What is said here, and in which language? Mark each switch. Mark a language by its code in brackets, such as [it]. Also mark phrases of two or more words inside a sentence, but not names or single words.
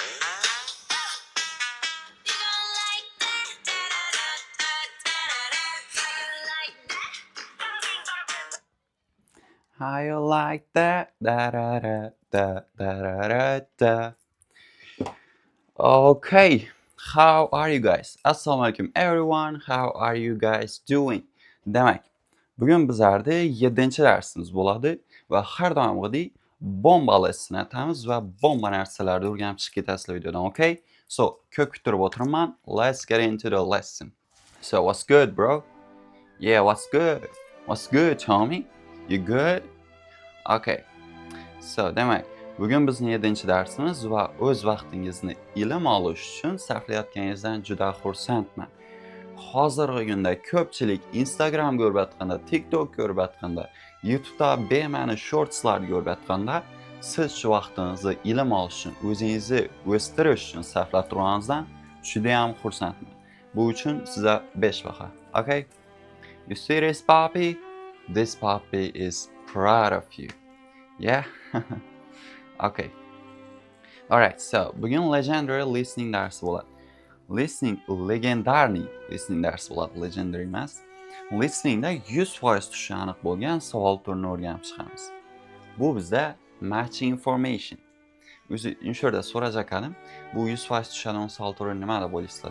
[en] You gon' like that? Da-da-da-da-da-da-da. How you like that? How you like that? Da da da da da da da. Okay, how are you guys? [uz] Assalomu alaykum [en] everyone. How are you guys doing? Demak, bugun bizlarda 7-darsimiz bo'ladi va har doimgidek bomba lessonni atamiz va bomba narsalarni o'rganib chiqib ketasizlar videodan, okay? So, ko'p kuttirib o'tirman. Let's get into the lesson. So, what's good, bro? Yeah, what's good? What's good, Tommy? You good? Okay. So, [uz] demak, bugun bizning 7-darsimiz va o'z vaqtingizni ilm olish uchun sarflayotganingizdan juda xursandman. Hozirgi kunda ko'pchilik Instagram ko'rayotganda, TikTok ko'rayotganda, YouTube'da bema'ni shortslar ko'rayotganda, siz shu vaqtingizni ilm olish uchun, o'zingizni o'stirish uchun sarflab turganingizdan juda ham xursandman. Bu uchun sizga 5 baho. [en] Okay? You see this puppy? This puppy is proud of you. Yeah? Okay. Alright, so [uz] bugun [en] legendary listening [uz] darsi bo'ladi. Legendarniy listening darsi bo'ladi, legendary emas. Listeningda 100% tushishi aniq bo'lgan savol turini o'rganib chiqamiz. Bu bizda [en] matching information. [uz] O'zi inshorda so'rajak edim, bu 100% tushadigan savol turi nima deb o'ylaysizlar?